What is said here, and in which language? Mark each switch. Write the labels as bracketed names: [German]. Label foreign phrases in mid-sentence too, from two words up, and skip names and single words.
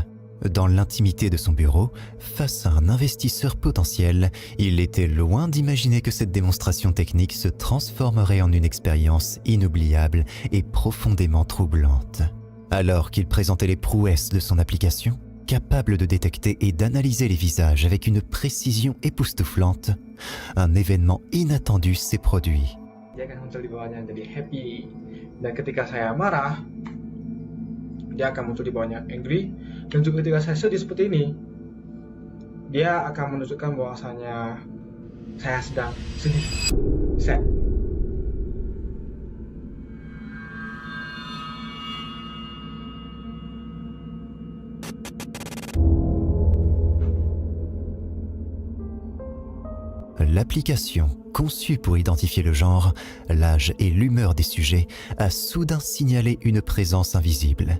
[French] Dans l'intimité de son bureau, face à un investisseur potentiel, il était loin d'imaginer que cette démonstration technique se transformerait en une expérience inoubliable et profondément troublante. Alors qu'il présentait les prouesses de son application, capable de détecter et d'analyser les visages avec une précision époustouflante, un événement inattendu s'est produit. [Indonesian] Dia akan muncul di bawahnya jadi happy, dan ketika saya marah dia akan muncul di bawahnya angry, dan juga ketika saya sedih seperti ini dia akan menunjukkan bahwasanya saya sedang sedih, sad. [French] L'application, conçue pour identifier le genre, l'âge et l'humeur des sujets, a soudain signalé une présence invisible.